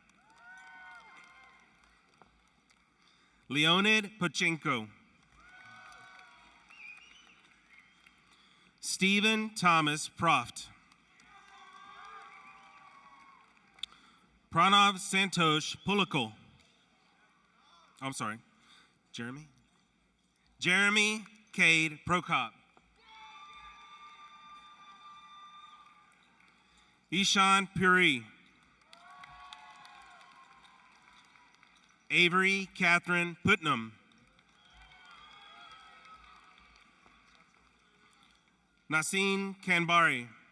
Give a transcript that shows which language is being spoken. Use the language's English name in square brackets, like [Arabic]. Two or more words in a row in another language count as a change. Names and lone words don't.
[English] Leonid Pachenko. Stephen Thomas Proft. Pranav Santosh Pulakul. I'm sorry, Jeremy? Jeremy Cade Prokop. Ishan Puri. Avery Catherine Putnam. Nasim Kanbari.